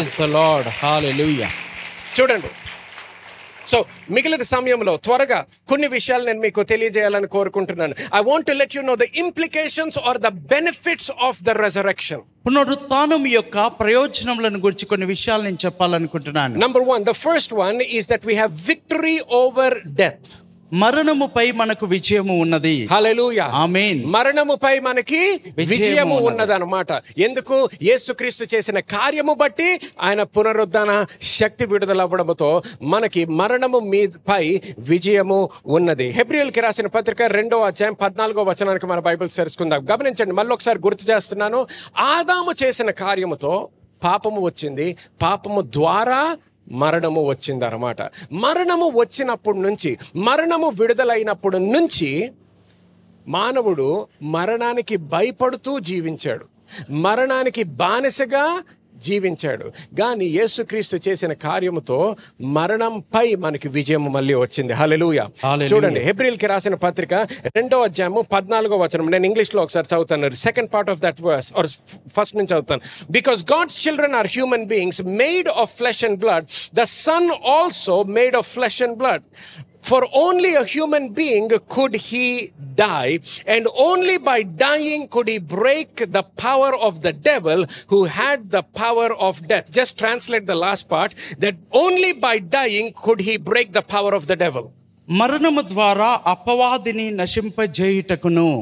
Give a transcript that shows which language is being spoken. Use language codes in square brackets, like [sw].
[en] praise the lord. hallelujah. [te] చూడండి, so మిగిలిన సమయంలో త్వరగా కొన్ని విషయాలు నేను మీకు తెలియజేయాలని కోరుకుంటున్నాను. [en] I want to let you know the implications or the benefits of the resurrection. [te] పునరుత్థానం యొక్క ప్రయోజనములను గురించి కొన్ని విషయాలు నేను చెప్పాలనుకుంటున్నాను. [en] Number 1, the first one is that we have victory over death. [te] మరణముపై మనకు విజయము ఉన్నది. హల్లెలూయా, ఆమేన్. మరణముపై మనకి విజయము ఉన్నదన్నమాట. ఎందుకు? యేసుక్రీస్తు చేసిన కార్యము బట్టి, ఆయన పునరుద్ధాన శక్తి విడుదలవ్వడంతో మనకి మరణము పై విజయము ఉన్నది. హెబ్రీయులకి రాసిన పత్రిక 2వ అధ్యాయం 14వ వచనానికి మన బైబిల్ తెరుచుకుందాం. గమనించండి, మళ్ళీ ఒకసారి గుర్తు చేస్తున్నాను. ఆదాము చేసిన కార్యముతో పాపము వచ్చింది, పాపము ద్వారా మరణము వచ్చిందన్నమాట. మరణము వచ్చినప్పటి నుంచి, మరణము విడుదలైనప్పటి నుంచి మానవుడు మరణానికి భయపడుతూ జీవించాడు, మరణానికి బానిసగా జీవించాడు. కానీ యేసుక్రీస్తు చేసిన కార్యముతో మరణంపై మనకి విజయం మళ్ళీ వచ్చింది. హల్లెలూయా. చూడండి, హెబ్రీయులకి రాసిన పత్రిక 2వ అధ్యాయము 14వ వచనం. నేను ఇంగ్లీష్లో ఒకసారి చదువుతాను. [en] second part of that verse, or first [te] నుంచి చదువుతాను. [en] Because God's children are human beings made of flesh and blood, the son also made of flesh and blood. For only a human being could he die, and only by dying could he break the power of the devil who had the power of death. Just translate the last part, that only by dying could he break the power of the devil. [te] మరణము ద్వారా అపవాదిని నశింపజేయుటకును.